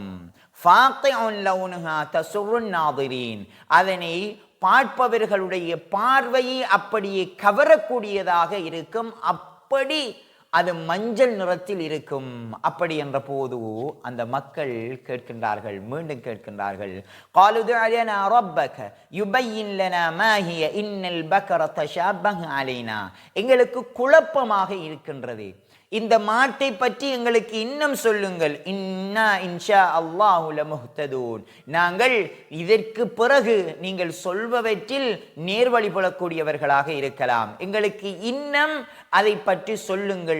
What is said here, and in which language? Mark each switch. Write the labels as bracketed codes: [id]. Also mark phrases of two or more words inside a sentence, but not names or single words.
[ar] فاقع لونها تسر الناظرين, [ta] அதனை பார்ப்பவர்களுடைய பார்வையை அப்படியே கவரக்கூடியதாக இருக்கும், அப்படி அது மஞ்சள் நிறத்தில் இருக்கும். அப்படி என்ற போது அந்த மக்கள் கேட்கின்றார்கள், மீண்டும் கேட்கின்றார்கள். [ar] قالوا ادع لنا ربك يبين لنا ما هي ان البقره تشابه علينا, [ta] எங்களுக்கு குழப்பமாக இருக்கின்றது, இந்த மாட்டை பற்றி எங்களுக்கு இன்னும் சொல்லுங்கள். [ar] إنا إن شاء الله لمهتدون, [ta] நாங்கள் இதற்கு பிறகு நீங்கள் சொல்பவற்றில் நேர்வழி புலக்கூடியவர்களாக இருக்கலாம், எங்களுக்கு இன்னும் அதை பற்றி சொல்லுங்கள்.